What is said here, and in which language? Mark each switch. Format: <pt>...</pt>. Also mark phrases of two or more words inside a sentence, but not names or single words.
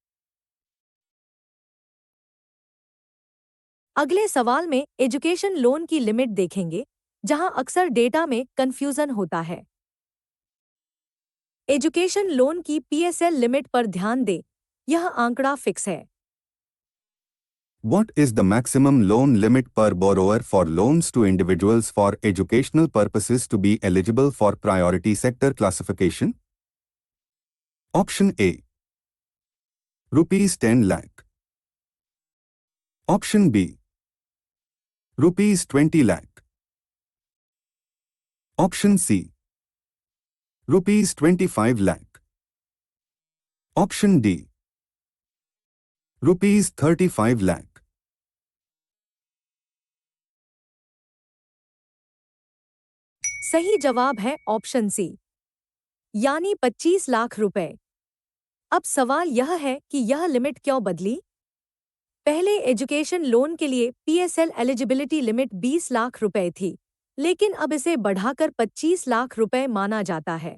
<hi>अगले सवाल में</hi> <en>education loan</en> <hi>की लिमिट देखेंगे, जहां अक्सर डेटा में कंफ्यूजन होता है।</hi> <en>education loan</en> <hi>की</hi> <en>PSL limit</en> <hi>पर ध्यान दें, यह आंकड़ा फिक्स है।</hi> <en>What is the maximum loan limit per borrower for loans to individuals for educational purposes to be eligible for priority sector classification? Option A. Rupees 10 lakh. Option B. Rupees 20 lakh. Option C. Rupees 25 lakh. Option D. Rupees 35 lakh.</en> <hi>सही जवाब है</hi> <en>option C,</en> <hi>यानी 25 लाख रुपए। अब सवाल यह है कि यह लिमिट क्यों बदली। पहले</hi> <en>education loan</en> <hi>के लिए</hi> <en>PSL eligibility limit</en> <hi>20 लाख रुपए थी, लेकिन अब इसे बढ़ाकर 25 लाख रुपए माना जाता है।</hi>